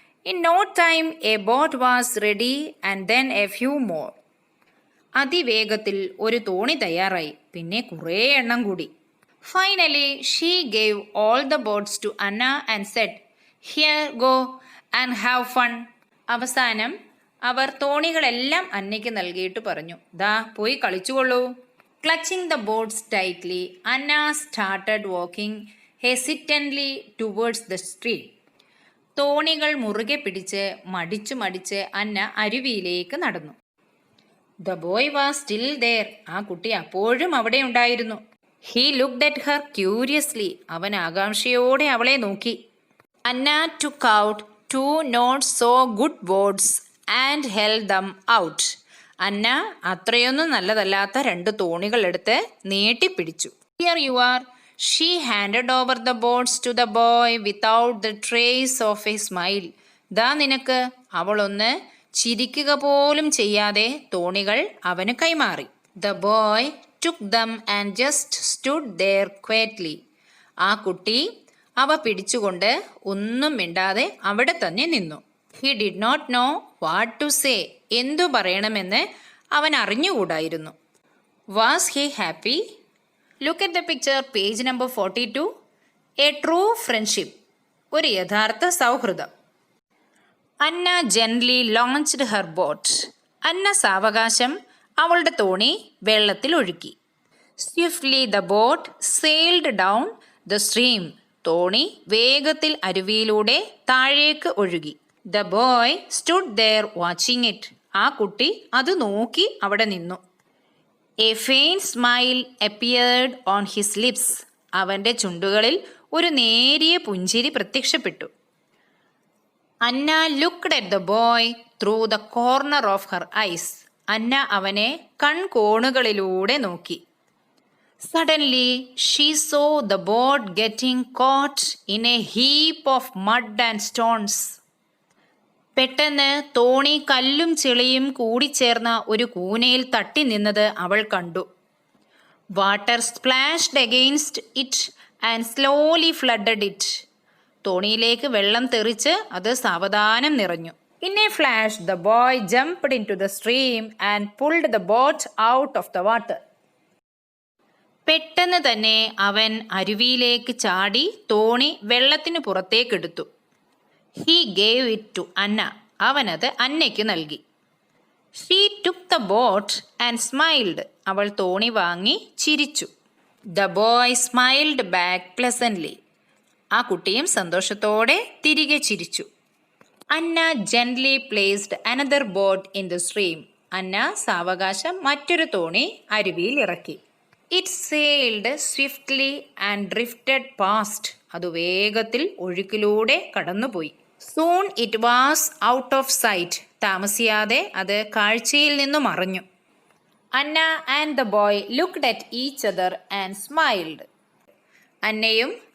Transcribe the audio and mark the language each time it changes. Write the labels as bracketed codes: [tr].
[en] In no time a boat was ready and then a few more. [ml] അതിവേഗത്തിൽ ഒരു തോണി തയ്യാറായി, പിന്നെ കുറേ എണ്ണം കൂടി. [en] Finally she gave all the boats to Anna and said, "Here, go and have fun." [ml] അവസാനം അവർ തോണികളെല്ലാം അന്നയ്ക്ക് നൽകിയിട്ട് പറഞ്ഞു, ദാ പോയി കളിച്ചുകൊള്ളൂ. [en] Clutching the boats tightly, Anna started walking hesitantly towards the stream. [ml] തോണികൾ മുറുകെ പിടിച്ച് മടിച്ച് അന്ന അരുവിയിലേക്ക് നടന്നു. [en] The boy was still there. [ml] ആ കുട്ടി അപ്പോഴും അവിടെ ഉണ്ടായിരുന്നു. [en] He looked at her curiously. [ml] അവൻ ആകാംക്ഷയോടെ അവളെ നോക്കി. [en] Anna took out 2 not so good boards and held them out. [ml] അന്ന അത്രയൊന്നും നല്ലതല്ലാത്ത 2 തോണികൾ എടുത്ത് നീട്ടിപ്പിടിച്ചു. [en] Here you are. She handed over the boats to the boy without the trace of a smile. [ml] ദാ നിനക്ക്. അവളൊന്ന് ചിരിക്കുക പോലും ചെയ്യാതെ തോണികൾ അവന് കൈമാറി. [en] The boy took them and just stood there quietly. [ml] ആ കുട്ടി അവ പിടിച്ചുകൊണ്ട് ഒന്നും മിണ്ടാതെ അവിടെ തന്നെ നിന്നു. [en] He did not know what to say. [ml] എന്തു പറയണമെന്ന് അവൻ അറിഞ്ഞുകൂടായിരുന്നു. [en] Was he happy? Look at the picture, page number 42. A true friendship. [ml] ഒരു യഥാർത്ഥ സൗഹൃദം. [en] Anna gently launched her boat. [ml] അന്ന സാവകാശം അവളുടെ തോണി വെള്ളത്തിൽ ഒഴുക്കി. [en] Swiftly the boat sailed down the stream. [ml] തോണി വേഗത്തിൽ അരുവിയിലൂടെ താഴേക്ക് ഒഴുകി. [en] The boy stood there watching it. [ml] ആ കുട്ടി അത് നോക്കി അവിടെ നിന്നു. [en] A faint smile appeared on his lips. [ml] അവൻ്റെ ചുണ്ടുകളിൽ ഒരു നേരിയ പുഞ്ചിരി പ്രത്യക്ഷപ്പെട്ടു. [en] Anna looked at the boy through the corner of her eyes. [ml] അന്ന അവനെ കൺകോണുകളിലൂടെ നോക്കി. [en] Suddenly she saw the boat getting caught in a heap of mud and stones. [ml] പെട്ടെന്ന് തോണി കല്ലും ചെളിയും കൂടിച്ചേർന്ന ഒരു കൂനയിൽ തട്ടി നിന്നത് അവൾ കണ്ടു. [en] Water splashed against it and slowly flooded it. [ml] തോണിയിലേക്ക് വെള്ളം തെറിച്ച് അത് സാവധാനം നിറഞ്ഞു. [en] In a flash the boy jumped into the stream and pulled the boat out of the water. [ml] പെട്ടെന്ന് തന്നെ അവൻ അരുവിയിലേക്ക് ചാടി തോണി വെള്ളത്തിന് പുറത്തേക്കെടുത്തു. [en] He gave it to Anna. [ml] അവനത് അന്നയ്ക്ക് നൽകി. [en] She took the boat and smiled. [ml] അവൾ തോണി വാങ്ങി ചിരിച്ചു. [en] The boy smiled back pleasantly. [ml] ആ കുട്ടിയും സന്തോഷത്തോടെ തിരികെ ചിരിച്ചു. [en] Anna gently placed another boat in the stream. [ml] അന്ന സാവകാശം മറ്റൊരു തോണി അരുവിയിൽ ഇറക്കി. [en] It sailed swiftly and drifted past. [ml] അത് വേഗത്തിൽ ഒഴുക്കിലൂടെ കടന്നുപോയി. [en] Soon it was out of sight. [ml] താമസിയാതെ അത് കാഴ്ചയിൽ നിന്നു മറഞ്ഞു. [en] Anna and the boy looked at each other and smiled. അന്നയും